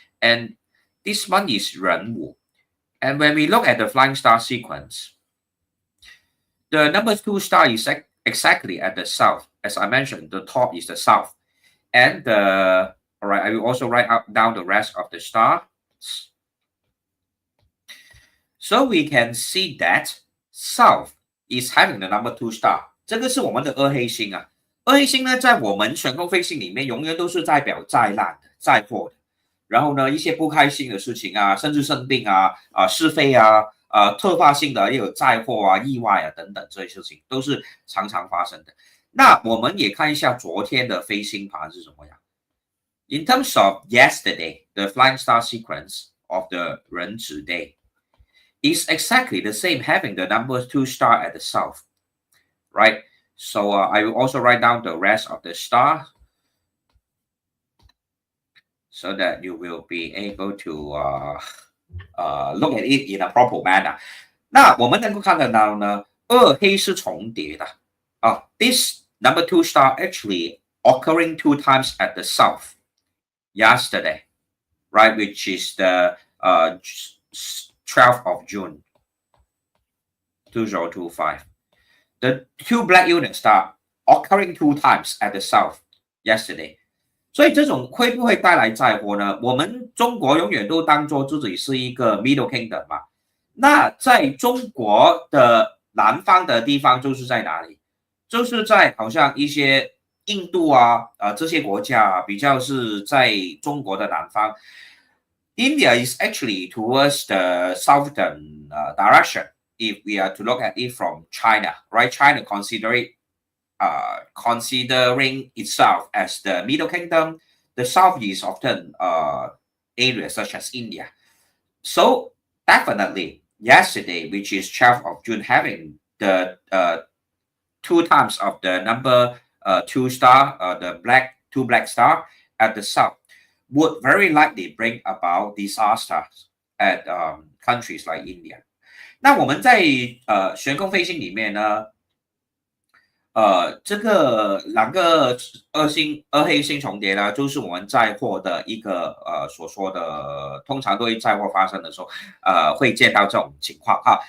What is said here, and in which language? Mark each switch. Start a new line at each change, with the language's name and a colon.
English: And this month is Ren Wu. And when we look at the flying star sequence, the number 2 star is exactly at the south. As I mentioned, the top is the south. And all right, I will also write down the rest of the stars. So we can see that South is having the number 2 star.
Chinese: 这个是我们的二黑星啊。二黑星呢，在我们玄空飞星里面，永远都是代表灾难的、灾祸的。然后呢，一些不开心的事情啊，甚至生病啊、是非啊、突发性的也有灾祸啊、意外啊等等这些事情，都是常常发生的。那我们也看一下昨天的飞星盘是什么样。
English: In terms of yesterday, the flying star sequence of the 人子 day is exactly the same, having the number 2 star at the south, right? So I will also write down the rest of the stars so that you will be able to look at it in a proper manner.
Chinese: 那我们能够看得到呢，二黑是重叠的啊。
English: This number 2 star actually occurring 2 times at the south yesterday, right? Which is the 12th of June, 2025. The 2 black unit star occurring 2 times at the south yesterday.
Chinese: 所以这种会不会带来灾祸呢？我们中国永远都当作自己是一个 Middle Kingdom 嘛。那在中国的南方的地方就是在哪里？就是在好像一些印度啊，这些国家啊，比较是在中国的南方。
English: India is actually towards the southern direction. If we are to look at it from China, right? China considering itself as the Middle Kingdom, the south is often areas such as India. So definitely yesterday, which is 12th of June, having the 2 times of the number 2 star, the 2 black star at the south, would very likely bring about disasters at countries like India.
Chinese: 那我们在玄空飞星里面呢，这个两个二黑星重叠呢，就是我们灾祸的一个所说的，通常对灾祸发生的时候，会见到这种情况哈。